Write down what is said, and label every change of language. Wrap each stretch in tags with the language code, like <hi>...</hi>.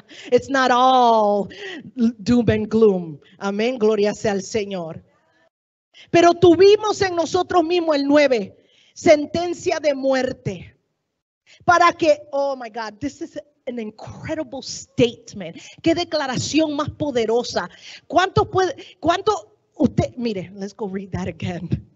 <en>It's not all doom and gloom.</en> <es>Amén, gloria sea al Señor. Pero tuvimos en nosotros mismos el 9, sentencia de muerte. Para que,</es> <en>oh my God, this is an incredible statement.</en> <es>Qué declaración más poderosa. ¿Cuánto usted, mire,</es> <en>let's go read that again.</en>